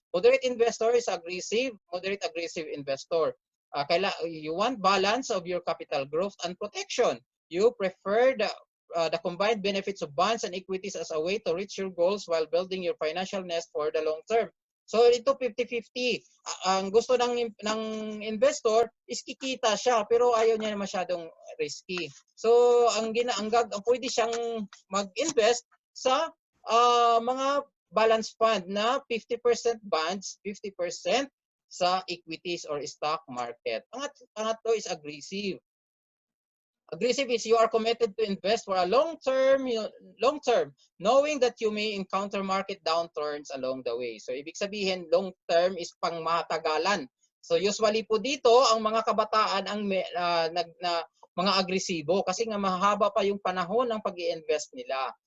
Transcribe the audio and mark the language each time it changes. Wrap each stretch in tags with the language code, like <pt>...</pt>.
<en>Moderate investor is moderate aggressive investor. You want balance of your capital growth and protection. You prefer the combined benefits of bonds and equities as a way to reach your goals while building your financial nest for the long term.</en> <tl>So ito 50-50. Ang gusto ng investor is kikita siya pero ayaw niya masyadong risky. So ang pwede siyang mag-invest sa mga balance fund na 50% bonds, 50% sa equities or stock market.</tl> <en>Pangatlo is aggressive. Aggressive is you are committed to invest for a long term, knowing that you may encounter market downturns along the way.</en> <tl>So ibig sabihin, long term is pangmatagalan. So usually po dito, ang mga kabataan ang mga agresibo kasi nga mahaba pa yung panahon ng pag-i-invest nila.</tl>